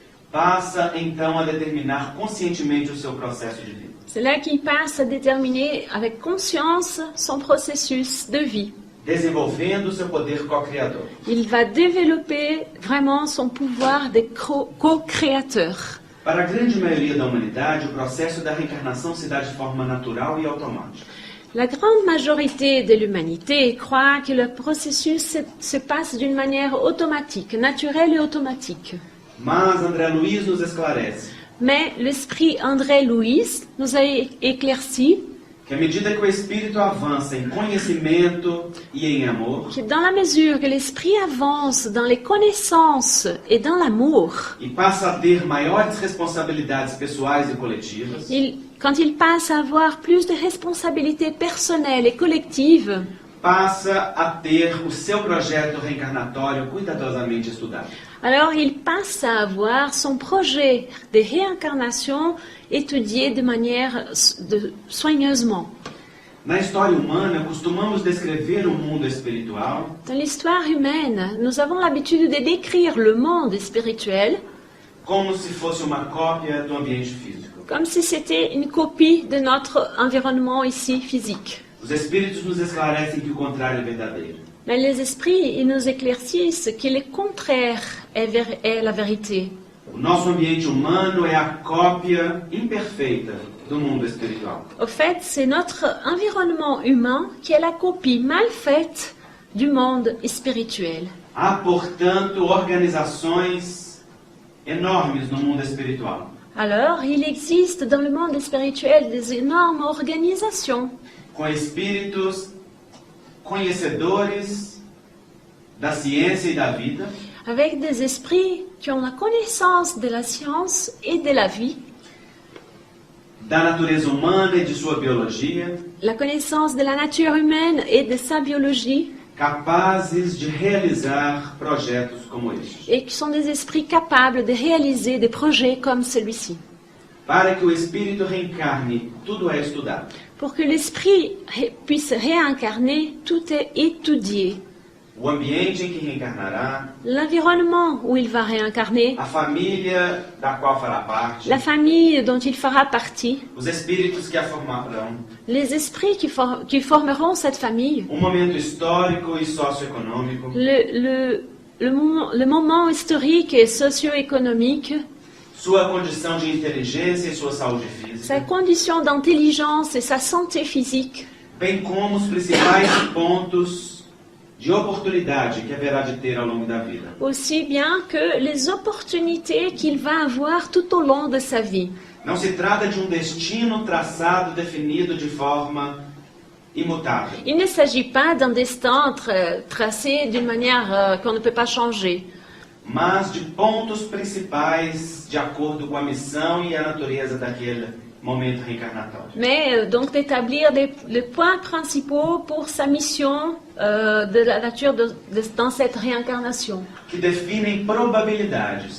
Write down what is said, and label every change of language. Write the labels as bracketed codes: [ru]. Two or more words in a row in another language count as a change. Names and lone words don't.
[pt] passa então a determinar conscientemente o seu processo de vida. [fr] c'est là qu'il passe à déterminer avec conscience son processus de vie. [pt] Desenvolvendo o seu poder co-criador. [fr] Il va développer vraiment son pouvoir de co-créateur. [pt] Para a grande maioria da humanidade, o processo da reencarnação se dá de forma natural e automática. [fr] La grande majorité de l'humanité croit que le processus se passe d'une manière automatique, naturelle et automatique. [pt] Mas André Luiz nos esclarece [fr] Mais l'esprit André Louis nous a éclairci [pt] que à medida que o espírito avança em conhecimento e em amor, [fr] que dans la mesure que l'esprit avance dans les connaissances et dans l'amour, [pt] e passa a ter maiores responsabilidades pessoais e coletivas, [fr] quand il passe à avoir plus de responsabilités personnelles et collectives, [pt] passa a ter o seu projeto reencarnatório cuidadosamente estudado. [fr] alors il passe à avoir son projet de réincarnation étudié de manière soigneusement. [pt] Na história humana, costumamos descrever o mundo espiritual [fr] Dans l'histoire humaine, nous avons l'habitude de décrire le monde spirituel [pt] como se fosse uma cópia do ambiente físico. [fr] comme si c'était une copie de notre environnement ici physique. [pt] Os espíritos nos esclarecem que o contrário é verdadeiro. [fr] Mais les esprits, ils nous éclaircissent que le contraire est la vérité. [pt] O nosso ambiente humano é a cópia imperfeita do mundo espiritual. [fr] Au fait, c'est notre environnement humain qui est la copie mal faite du monde spirituel. [pt] Há, portanto, organizações enormes no mundo espiritual. [fr] Alors, il existe dans le monde spirituel des énormes organisations [pt] Com espíritos conhecedores da ciência e da vida, [fr] avec des esprits qui ont la connaissance de la science et de la vie, [pt] da natureza humana e de sua biologia, [fr] la connaissance de la nature humaine et de sa biologie, [pt] capazes de realizar projetos como este. [fr] et qui sont des esprits capables de réaliser des projets comme celui-ci. [pt] Para que o espírito reencarne, tudo é estudado. [fr] Pour que l'esprit puisse réincarner, tout est étudié. [pt] O ambiente em que reencarnará, [fr] L'environnement où il va réincarner, [pt] a família da qual fará parte, [fr] la famille dont il fera partie, [pt] os espíritos que a formarão, [fr] les esprits qui formeront cette famille, [pt] momento histórico e socioeconômico, [fr] le moment historique et socio-économique, [pt] sua condição de inteligência e sua saúde [fr] sa [pt] física, [fr] condition d'intelligence et sa santé physique, [pt] bem como os principais pontos de oportunidade que haverá de ter ao longo da vida. [fr] aussi bien que les opportunités qu'il va avoir tout au long de sa vie. [pt] Não se trata de um destino traçado, definido de forma imutável. [fr] Il ne s'agit pas d'un destin tracé d'une manière qu'on ne peut pas changer, [pt] Mas de pontos principais de acordo com a missão e a natureza daquele momento reencarnatório. [fr] mais donc d'établir les points principaux pour sa mission de la nature dans cette réincarnation. [pt] Que definem probabilidades,